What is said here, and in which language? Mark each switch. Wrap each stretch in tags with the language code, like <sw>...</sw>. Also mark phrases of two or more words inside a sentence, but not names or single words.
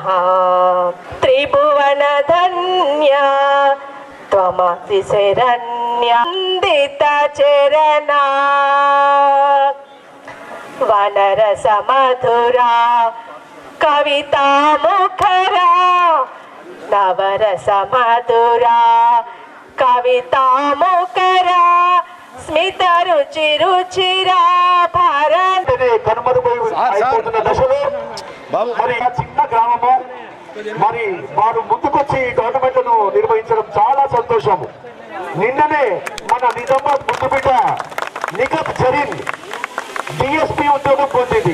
<sa>त्रिभुवन धन्या त्वमसि शरण्या, वन्दित चरणा वनरस मधुरा कविता मुखरा, नवरस मधुरा कविता मुखरा, స్మిత రుచి రుచిరా భారత్.</sa> <te>అయిపోతున్న దశలో మరి చిన్న గ్రామము, మరి వారు ముందుకొచ్చి టోర్నమెంట్లను నిర్వహించడం చాలా సంతోషము. నిన్ననే మన నిజామాబాద్ ముద్దుబిడ్డ నిఖత్ జరీన్ డిఎస్పీ ఉద్యోగం పొందింది.</te>